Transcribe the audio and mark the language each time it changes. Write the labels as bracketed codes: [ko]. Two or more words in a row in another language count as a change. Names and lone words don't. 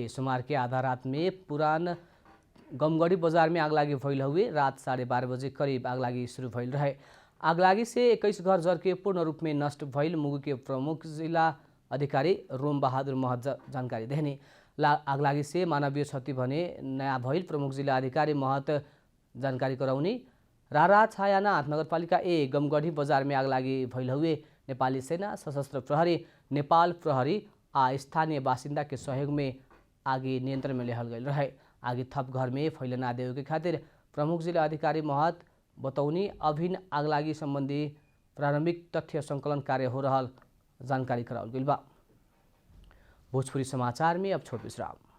[bho] सोमवार के आधा रात में पुरान गमगढ़ी बाजार में आगलागी भइल हुए रात 12:30 बजे करीब आगलागी शुरू भइल रहे। आगलागी से 21 घर जर के पूर्ण रूप में नष्ट भइल मुगु के प्रमुख जिला अधिकारी रोम बहादुर महत जानकारी देने। आगलागी से मानवीय क्षति भने नया भइल प्रमुख जिला अधिकारी महत जानकारी कराउने। रारा छायानाथ नगरपालिका ए गमगढ़ी बाजार में आगलागी भइल हुए नेपाली सेना, सशस्त्र प्रहरी, नेपाल प्रहरी आ स्थानीय बासिंदा के सहयोग में आगे नियंत्रण में लेहल गई रहे। आगे थप घर में फैले ना देवे के खातिर प्रमुख जिला अधिकारी महत बतौनी अभिन्न आगलागी संबंधी प्रारंभिक तथ्य संकलन कार्य हो रहा जानकारी कराओल गई बा। भोजपुरी समाचार में अब छोट विश्राम।